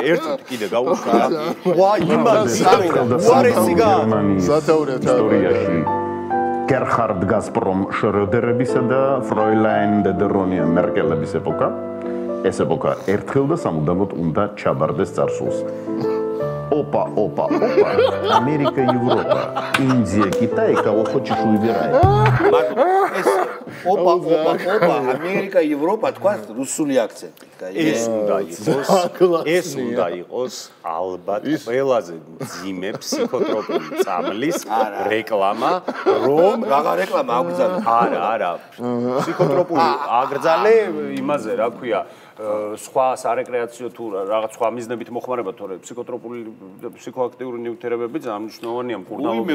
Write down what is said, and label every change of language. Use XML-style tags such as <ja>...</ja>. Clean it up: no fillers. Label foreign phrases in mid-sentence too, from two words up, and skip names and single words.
<ka>ერთად კიდე გაუშვი რა. ვა, იმას უარესიგა. ისტორიაში გერხარდ გასპრომ შროდერებისა და ფროილაინ დედერონია მერკელების ეპოქა. ეს ეპოქა ერთხელ და სამუდამოდ უნდა ჩაბარდეს წარსულს.</ka> <ru>Опа, Америка, Европа, Индия, Китай, кого хочешь выбирай. Опа, Америка, Европа,</ru> <ka>თქვა რუსული აქცენტი. ეს უნდა იყოს ალბათ ყველაზე მძიმე ფსიქოტროპული წამლის რეკლამა, რომ რაღა რეკლამა აგრძალა. არა, ფსიქოტროპული აგრძალე იმაზე, რა ქვია, სხვა სარეკრეაციო თუ რაღაც სხვა მიზნებით მოხმარება, თორე ფსიქოტროპული ფსიქოაქტიური ნივთიერებები ძალიან მნიშვნელოვანია მკურნალობის.</ka>